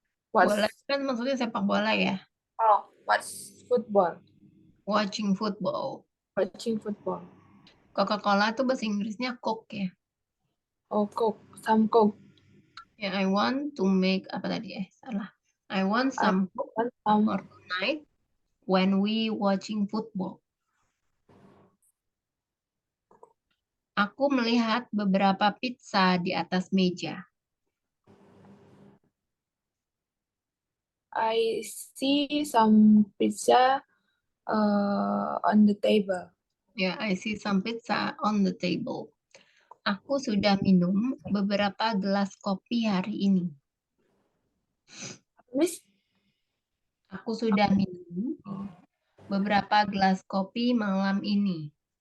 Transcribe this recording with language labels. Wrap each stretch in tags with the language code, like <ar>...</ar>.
<id>bola kan maksudnya sepak bola ya.</id> <en>What's football? Watching football. Watching football.</en> <id>Coca-Cola tuh bahasa Inggrisnya Coke ya.</id> <en>Oh, Coke, some Coke. Ya, I want to make apa tadi salah. I want I some want some. for tonight when we watching football.</en> <id>Aku melihat beberapa pizza di atas meja.</id> <en>I see some pizza on the table. Ya, I see some pizza on the table.</en> <id>Aku sudah minum beberapa gelas kopi hari ini.</id> <en>Miss,</en> <id>Aku sudah minum beberapa gelas kopi malam ini.</id>